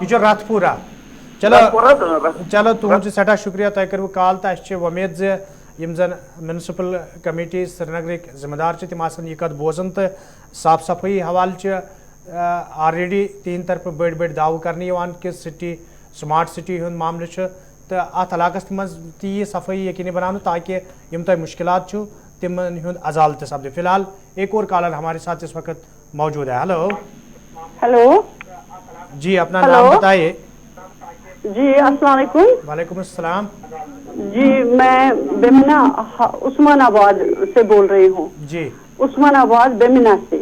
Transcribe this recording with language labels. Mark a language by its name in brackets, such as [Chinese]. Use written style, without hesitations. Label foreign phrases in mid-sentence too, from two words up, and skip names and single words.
[Kashmiri] یہ چھُ رتھپورہ چلو تُہُنٛد چھُ سٮ۪ٹھاہ شُکریہ تۄہہِ کٔروٕ کال تہٕ اَسہِ چھِ وۄمید زِ یِم زن [English] municipal committee [Kashmiri] سری نگرٕکۍ ذمہٕ دار چھِ تِم آسن یہِ کتھ بوزان تہٕ صاف صفٲیی حوالہٕ چھِ آلریڈی تِہنٛدِ طرفہٕ بٔڑۍ بٔڑۍ دعوٕ کرنہٕ یِوان کہِ [English] city smart city [Kashmiri] ہُنٛد معاملہٕ چھُ تہٕ اتھ علاقس منٛز تہِ یی صفٲیی یقینی بناونہٕ تاکہ یِم تۄہہِ مُشکلات چھُو تِمن ہُنٛد ازالہٕ تہِ سپدِ [Urdu] فی الحال ایک اور کالر ہمارے ساتھ اس وقت موجود ہے ہیلو ہیلو جی اپنا نام بتائیے جی السلام علیکم وعلیکم السلام جی میں بیمنا عثمان آباد سے بول رہی ہوں جی عثمان آباد بیمنا سے